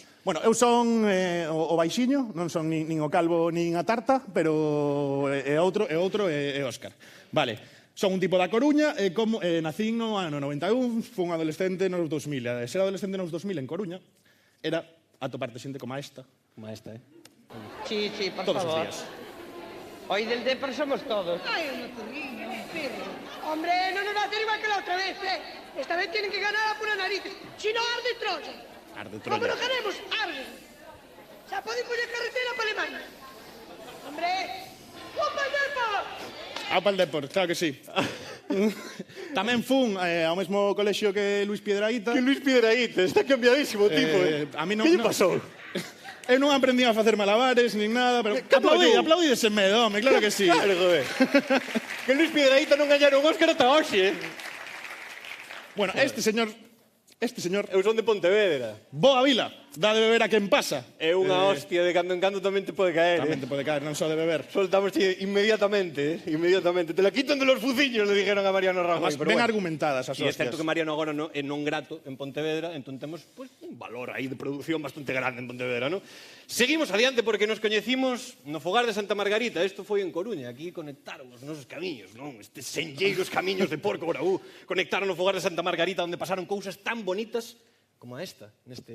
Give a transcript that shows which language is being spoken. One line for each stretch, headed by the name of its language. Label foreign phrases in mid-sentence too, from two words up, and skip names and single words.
Galician: Bueno, eu son o baixiño, non son nin o calvo nin a tarta, pero é outro é Óscar. Vale, son un tipo da Coruña, e como nacín no ano 91, fui un adolescente nos 2000. Ser adolescente nos 2000 en Coruña era atoparte xente como esta Como esta,
Spanish: Sí, por
Galician: todos os
Spanish: favor.
Galician: días.
Spanish: Hoy del Depor somos todos. Ay, una turrina, un perro. Hombre, no nos va a hacer igual que la otra vez, ¿eh? Esta vez tienen que ganar a pura narices. Si no, arde Troya. Arde ¿Cómo Troya. no ganemos? Arde. Ya pueden poner carretera para Alemania. Hombre, ¡un Depor! Para el Depor, claro que sí.
Galician: Tamén fun ao mesmo colexio que Luis Piedrahita. Que Luis Piedrahita, está cambiadísimo o tipo, A mí non, Que lle pasou? Eu non aprendí a facer malabares nin nada, pero aplaudí ese medo, home, claro que sí.
Spanish: Claro, joder.
Galician: Que Luis Piedrahita non gañaron un Óscar ata hoxe,
Spanish: Bueno, este señor,
Galician: Eu son de Pontevedra. boa vila, dá de beber a quen pasa. É unha hostia de cando en cando tamén te pode caer, Tamén te pode caer, non só de beber. Soltamos inmediatamente, inmediatamente.
Spanish: Te la quitan de los fuciños, le dijeron a Mariano Rajoy.
Galician: Además, ben argumentadas as E é hostias. certo que Mariano agora é non grato en Pontevedra, entón temos pues, un valor aí de produción bastante grande en Pontevedra, non? Seguimos adiante porque nos coñecimos no fogar de Santa Margarita. Isto foi en Coruña, aquí conectaron os nosos camiños, non? Estes senlleiros camiños de Porco Brabú conectaron o fogar de Santa Margarita onde pasaron cousas tan bonitas como a esta, neste